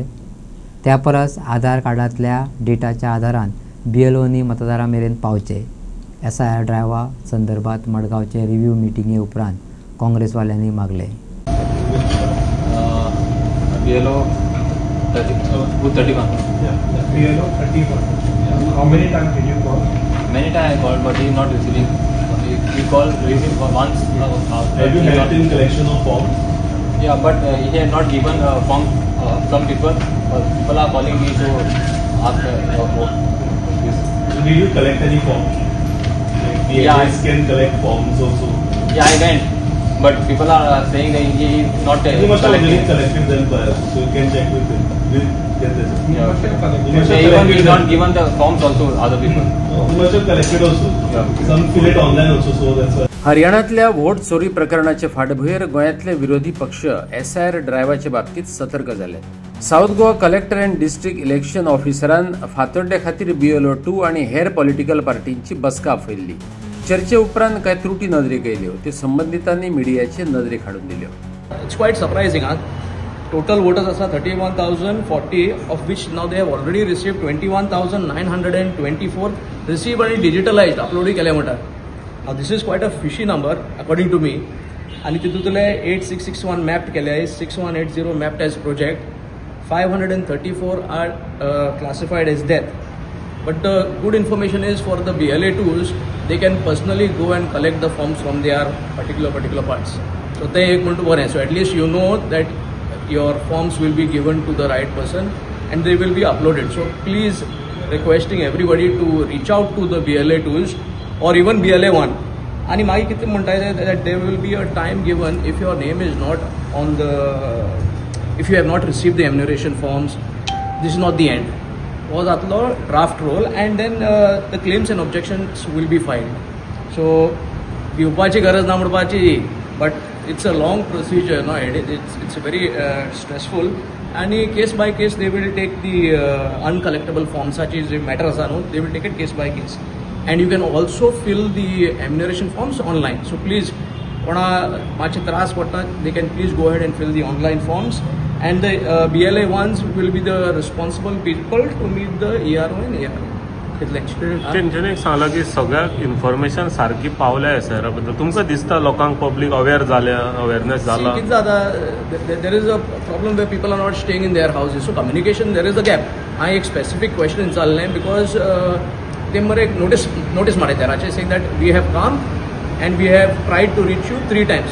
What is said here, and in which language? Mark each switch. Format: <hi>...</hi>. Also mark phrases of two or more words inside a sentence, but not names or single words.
<kok>त्या परस आधार कार्डांतल्या डेटाच्या आधारान BLOनी मतदारां मेरेन पावचे. SIR ड्रायव्हां संदर्भात मडगांवचे रिव्ह्यू मिटिंगे उपरांत काँग्रेसवाल्यांनी मागले.</kok> <en>BLO 31. BLO 31. How many times did you call? Many times I called, but he is not receiving. We received once. Have you helped in collection of forms? Yeah, but he had not given forms. Some people are calling me to ask this. So did you collect any forms? Like the agents can collect forms also. Yeah, I went. But people are saying that he is not You must have already collecting. collected them first, so you can check with him. We'll get this. Yeah, okay. You must have Even collected he is not them. given the forms also other people. You must have collected also. Yeah. Some fill it online also, so that's why.</en> <kok>हरियाणातल्या व्होट चोरी प्रकरणाचे फाटभुंयेर गोंयांतले विरोधी पक्ष SIR ड्रायव्हाचे बाबतीत सतर्क झाले.</kok> <en>South Goa Collector and District Election</en> <kok>ऑफिसरान फातोड्डे खातीर BLO 2 आणि हेर पॉलिटिकल पार्टींची बसका आपयल्ली. चर्चे उपरांत कांय त्रुटी नदरेक येयल्यो, ते संबंधितांनी मिडियाचे नदरेक हाडून दिल्यो.</kok> <en>It's quite surprising. Total voters are 31,040, of which now they have already received 21,924 received and digitalized, uploaded</en> <kok>केले म्हणटा.</kok> <en>Now this is quite a fishy number according to me.</en> <kok>आणि तितूंतले</kok> <en>8661 mapped केले, 6180 mapped as project, 534 are classified as death. But the good information is for the BLA tools, they can personally go and collect the forms from their particular parts. So they</en> <kok>एक म्हणतो बरें.</kok> <en>So at least you know that your forms will be given to the right person and they will be uploaded. So please requesting everybody to reach out to the BLA tools or even BLA 1.</en> <kok>आणि मागीर कितें म्हणटा</kok> <en>that there will be a time given if your name is not on the, if you have not received the enumeration forms, this is not the end.</en> <kok>हो जातलो</kok> <en>draft roll and then the claims and objections will be filed. So</en> <kok>भिवपाची गरज ना म्हणपाची,</kok> <en>but it's a long procedure, no? It's very stressful. आणि case by case they will take the uncollectable forms, such as matter</en> <kok>आसा न्हू,</kok> <en>they will take it case by case. And you can also fill the enumeration forms online. So please,</en> <kok>कोणा मातशे त्रास पडटा,</kok> <en>they can please go ahead and fill the online forms. And the BLA ones will be the responsible people to meet the ERO and ARO.</en> <kok>तेंच्यांनी सांगलां की सगळ्याक इन्फॉर्मेशन सारकी पावल्या SIR बद्दल. तुमकां दिसता लोकांक</kok> <en>public aware</en> <kok>जाल्या, अवेअरनेस जाला? कितें जाता,</kok> <en>there is a problem where people are not staying in their houses. So communication, there is a gap.</en> <kok>हांवें एक</kok> <en>specific question विचारलें because they</en> <kok>मरे एक</kok> <en>notice मारयताराचेर saying that we have come and we have tried to reach you 3 times.</en>